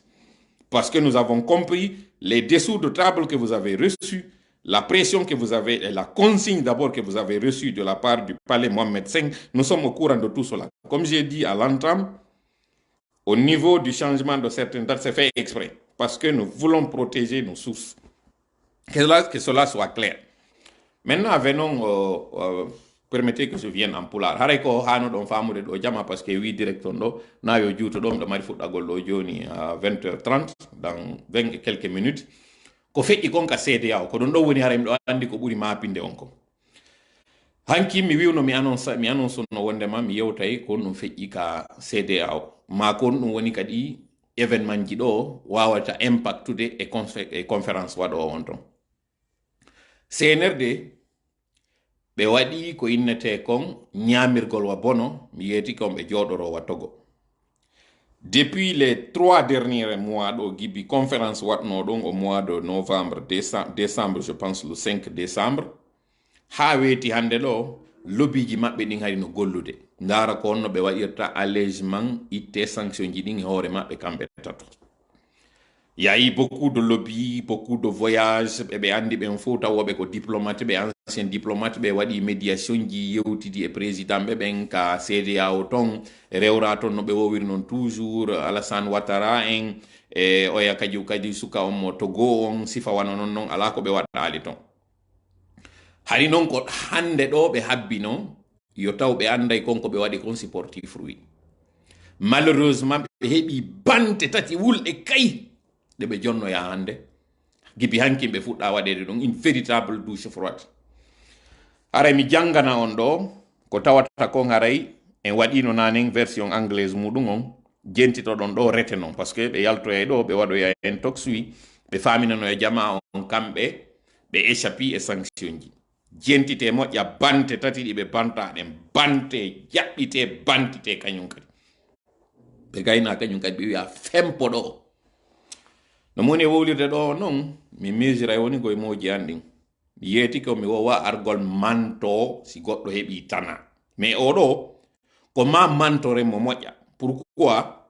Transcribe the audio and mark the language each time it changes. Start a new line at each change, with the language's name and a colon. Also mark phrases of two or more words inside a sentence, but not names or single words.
French: Parce que nous avons compris les dessous de table que vous avez reçus, la pression que vous avez, et la consigne d'abord que vous avez reçue de la part du palais Mohamed V. Nous sommes au courant de tout cela. Comme j'ai dit à l'entame, au niveau du changement de certaines dates, c'est fait exprès. Parce que nous voulons protéger nos sources. Que cela soit clair. Maintenant, venons, permettez que je vienne en poulard.
Fula: Hare ko hano don famude do jama
French: parce que oui direction
Fula: do na yo juuto dom do mari fuddagol do joni
French: à 20h30 dans 20 et quelques minutes
Fula: ko feƴƴi kon ka CEDEAO ko don do woni hare mi do andi ko buri mapinde on ko hanki mi wiwno mi annonce no wondema mi yewtay ko no feƴƴi ka CEDEAO ma kon dum woni kadi événement ji do wawata impactude e conférence wado on ton CNRD ɓe waɗi ko innete kon ñamirgol wa bono mi yeeti kon ɓe jooɗorowa Togo
French: depuis les 3 derniers mois
Fula: ɗo gibi conférence waɗno ɗon
French: au mois de novembre décembre je pense le 5 décembre
Fula: ha weeti hande ɗo lobbyji maɓɓe ɗin hari no gollude ndara ko onno ɓe waɗirta allégement itte sanction ji ɗin e hoore maɓɓe kamɓe tato.
French: Il y a eu beaucoup de lobby, beaucoup de voyages,
Fula: ɓe andi ɓen fof tawoɓe ko diplomate ɓe
French: ancien diplomate
Fula: ɓe waɗi médiation ji yewtidi e président ɓe ɓen ka CEDEAO ton rewra ton no ɓe wowiri noon toujours Alassane Ouattara en e oya kadi suka on mo Togo on sifa wana non ala ko ɓe waɗɗali ton hari noon ko hande ɗo ɓe habbi no yo taw ɓe anday konko ɓe waɗi kon
French: sportif fruit malheureusement
Fula: ɓe heɓi bante tati wulɗe kay de ɓe jonnoya hande gibi hanki ɓe fuɗɗa waɗede ɗum
French: une véritable douche froide
Fula: haray mi jangana on ɗo ko tawata kon haray en waɗino nanen version anglaise muɗum on jentitoɗon ɗo rete non par ce que ɓe yaltoya ɗo ɓe waɗoya en toxui ɓe faminano e jama on kamɓe ɓe échappi e sanction ji jentite moƴƴa bante tati ɗi ɓe bantaɗen bante jaɓɓite bantite kañum kadi ɓe gayna kañum kadi ɓe wiya fempo ɗo no moni e wowlirde ɗo noon mi mesura e woni koye moji an ɗin mi yeeti ko mi wowa argol manto si goɗɗo heɓi tana mais oɗo ko ma mantore mo moƴƴa pourquoi